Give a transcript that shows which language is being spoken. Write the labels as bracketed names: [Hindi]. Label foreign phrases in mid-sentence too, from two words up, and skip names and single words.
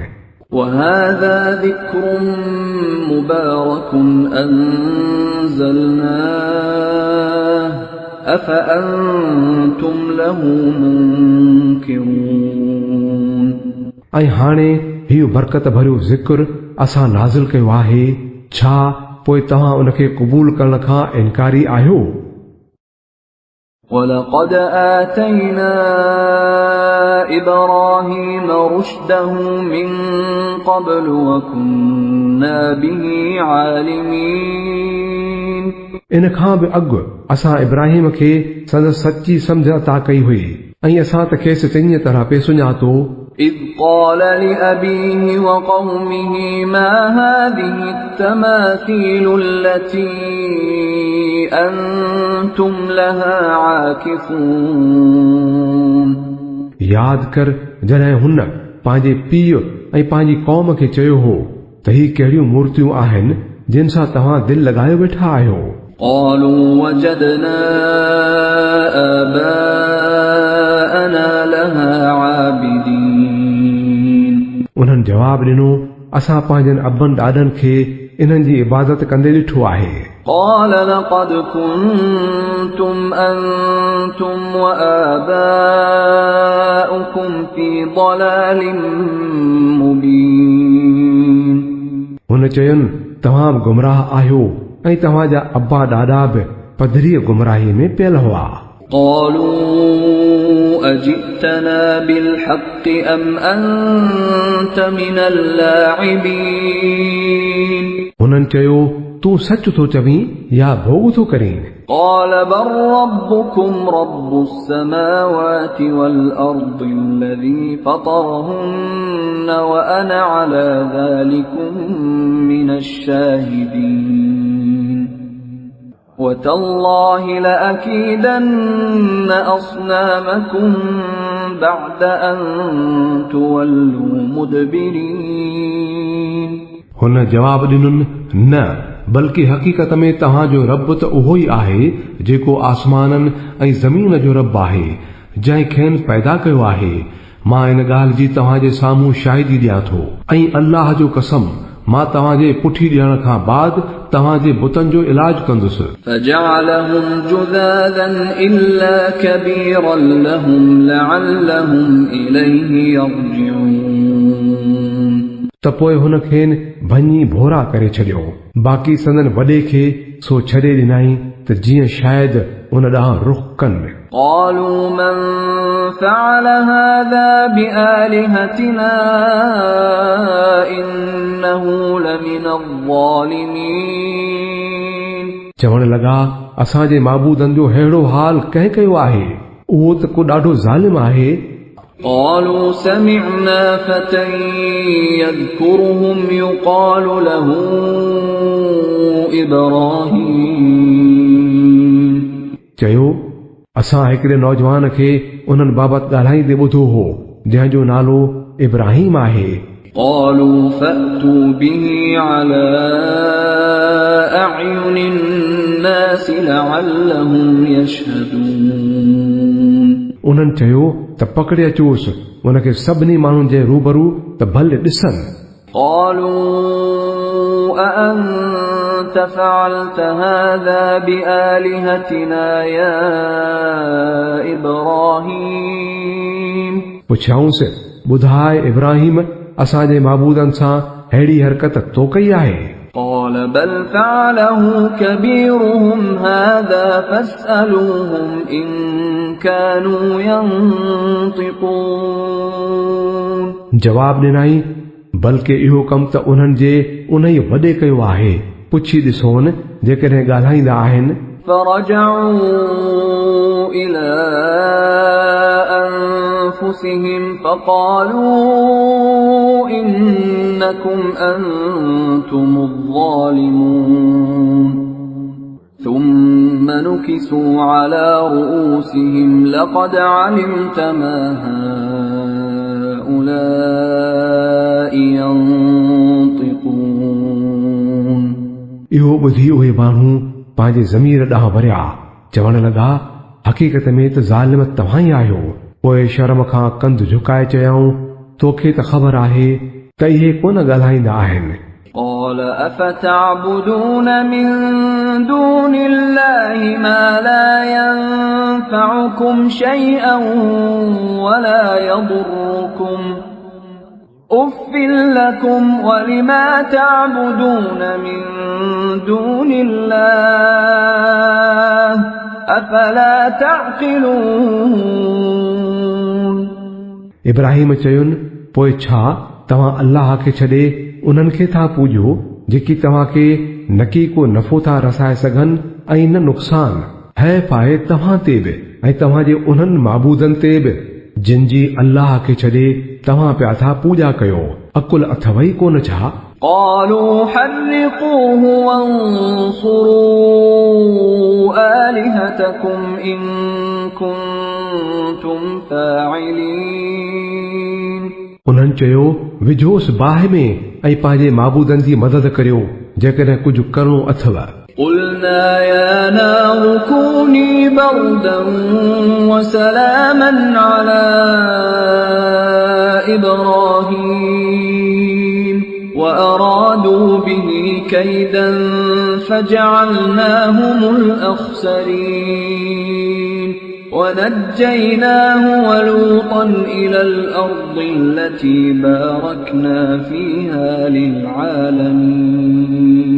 [Arabic] وهذا ذكر مبارك أنزلناه أفأنتم له منكرون [Sindhi] ऐं हाणे हीउ बरकत भरियो ज़िक्र असां नाज़िल कयो आहे छा पोइ तव्हां उनखे क़बूल करण खां इनकारी आहियो [Arabic] ولقد آتينا إبراهيم رشده من قبل وكنا به عالمين [Sindhi] इन खां बि अॻु असां इब्राहिम खे संदसि सची सम्झ अता कई हुई ऐं असां त खेसि चङी तरह पे सुञातो [Arabic] إذ قال لأبيه وقومه ما هذه التماثيل التي أنتم لها عاكفون [Sindhi] याद कर जॾहिं हुन पंहिंजे पीउ ऐं पंहिंजी क़ौम खे चयो हो त ही कहिड़ियूं मूर्तियूं आहिनि जिन सां तव्हां दिलि लॻायो वेठा आहियो [Arabic] قالوا وجدنا آباءنا لها عابدين [Sindhi] उन्हनि जवाब ॾिनो असां पंहिंजनि अबनि ॾाॾनि खे इन्हनि जी इबादत कंदे ॾिठो आहे [Arabic] قال لقد كنتم أنتم وآباؤكم في ضلال مبين [Sindhi] हुन चयनि तव्हां बि गुमराह आहियो ऐं तव्हांजा अब्बा ॾाॾा बि पधरीअ गुमराही में पियल हुआ [Arabic] قالوا أجئتنا بالحق أم أنت من اللاعبين [Sindhi] हुननि चयो तूं सच थो चवीं या भोग थो करीं [Arabic] قال بل ربكم رب السماوات والأرض الذي فطرهن وأنا على ذلكم من الشاهدين وتالله لأكيدن أصنامكم بعد أن تولوا مدبرين [Sindhi] हुन जवाब ॾिनुनि न बल्कि हक़ीक़त में तव्हांजो रब त उहो ई आहे जेको आसमाननि ऐं ज़मीन जो रब आहे जंहिं खेनि पैदा कयो आहे मां इन ॻाल्हि जी तव्हांजे साम्हूं शाहिदी ॾियां थो ऐं अल्लाह जो कसम मां तव्हांजे पुठी ॾियण खां बाद तव्हांजे बुतनि जो इलाज कंदुसि [Arabic] فجعلهم جذاذا إلا كبيرا لهم لعلهم إليه يرجعون [Sindhi] त पोइ हुन खेनि भञी भोरा करे छॾियो बाक़ी संदन वॾे खे सो छॾे ॾिनाई त जीअं शायदि उन ॾांहुं रुख़ कनि [Arabic] قالوا من فعل هذا بآلهتنا إنه لمن الظالمين [Sindhi] चवण लॻा असांजे माबूदनि जो अहिड़ो हाल कंहिं कयो आहे उहो त को ॾाढो ज़ालिम आहे [Arabic] قالوا سمعنا فتى يذكرهم يقال له إبراهيم [Sindhi] असां हिकिड़े नौजवान खे उन्हनि बाबति ॻाल्हाईंदे ॿुधो हो जंहिंजो नालो इब्राहिम आहे। [Arabic] قالوا فأتوا به على أعين الناس لعلهم يشهدون [Sindhi] उन्हनि चयो त पकड़े अचोसि उनखे सभिनी माण्हुनि जे रूबरू त भले ॾिसनि। [Arabic] قالوا أأنت فعلت هذا بآلهتنا يا إبراهيم [Sindhi] पुछियाऊंसि ॿुधाए इब्राहिम असांजे माबूदनि सां अहिड़ी हरकत तो कई आहे? [Arabic] قال بل فعله كبيرهم هذا فاسألوهم إن كانوا ينطقون [Sindhi] जवाब ॾिनई बल्कि इहो कमु त उन्हनि जे उन ई वॾे कयो आहे, पुछी ॾिसोनि जेकॾहिं ॻाल्हाईंदा आहिनि। [Arabic] فرجعوا إلى أنفسهم فقالوا إنكم أنتم الظالمون ثم نكسوا على رؤوسهم لقد علمت ما هؤلاء ينطقون [Sindhi] इहो ॿुधी उहे माण्हू पंहिंजे ज़मीर ॾांहुं वरिया, चवण लॻा हक़ीक़त में त ज़ालिम तव्हां ई आहियो। पोइ शर्म खां कंध झुकाए चयाऊं तोखे त ख़बर आहे त इहे कोन ॻाल्हाईंदा आहिनि। [Arabic] قال أفتعبدون من دون الله ما لا ينفعكم شيئا ولا يضركم أف لكم ولما تعبدون من دون الله أفلا تعقلون [Sindhi] इब्राहिम चयुनि पोइ छा तव्हां अल्लाह खे छॾे उन्हनि खे था पूॼो जेकी तव्हांखे न की को नफ़ो था रसाए सघनि ऐं न नुक़सान। हैफ़ आहे तव्हां ते बि ऐं तव्हांजे उन्हनि माबूदनि ते बि जिन जी अल्लाह खे छॾे तव्हां पिया था पूॼा कयो। अकुल अथव ई कोन छा? [Arabic] قالوا حرقوه وانصروا آلهتكم إن كنتم فاعلين [Sindhi] उन्हनि चयो विझोसि बाहि में ऐं पंहिंजे माबूदनि जी मदद करियो जेकॾहिं कुझु करणो अथव। [Arabic] قلنا يا نار كوني بردا وسلاما على إبراهيم وأرادوا به كيدا فجعلناهم الأخسرين ونجيناه ولوطا إلى الأرض التي باركنا فيها للعالمين